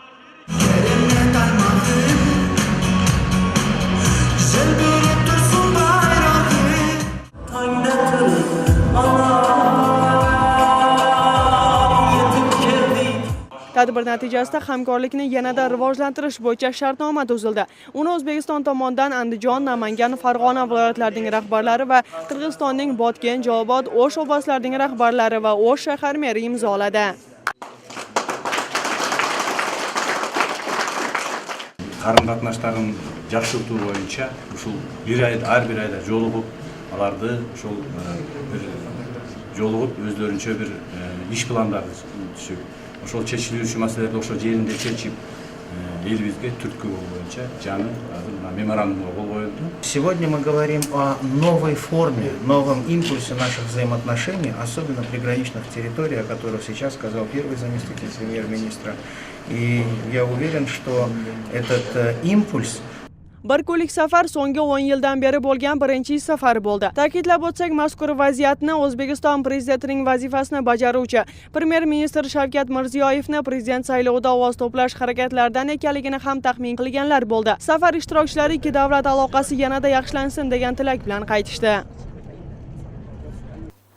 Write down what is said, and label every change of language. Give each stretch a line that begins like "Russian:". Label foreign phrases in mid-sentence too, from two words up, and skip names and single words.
Uzbek: Tadbir natijasida hamkorlikni yanada rivojlantirish bo'yicha shartnoma tuzildi. Uni O'zbekiston tomonidan Andijon, Namangan, Farg'ona viloyatlarining rahbarlari va Qirg'izistonning Botken, Jalobod, O'sh oblastlarining rahbarlari va O'sh shahar meri imzoladi.
Kyrgyz: Qarым-қатынастарын жақсарту бойынша ушул ар бир айда жолугуп, аларды ушул жолугуп өздөрүнчө бир иш пландарды түзүп, ошол чечилүүчү маселелерди ошол жеринде чечип, элибизге түрткү боюнча жаңы меморандумга кол коюлду.
Russian: Сегодня мы говорим о новой форме, новом импульсе наших взаимоотношений, особенно в приграничных территориях, о которых сейчас сказал первый заместитель премьер-министра. И я уверен, что этот импульс
Uzbek: Bir kunlik safar so'nggi 10 yildan beri bo'lgan birinchi safar bo'ldi. Ta'kidlab o'tsak, mazkur vaziyatni O'zbekiston prezidentining vazifasini bajaruvchi premyer ministr Shavkat Mirziyoyevni prezident saylovida ovoz to'plash harakatlaridan ekanligini ham taxmin qilganlar bo'ldi. Safar ishtirokchilari ikki davlat aloqasi yanada yaxshilansin degan tilak bilan qaytishdi.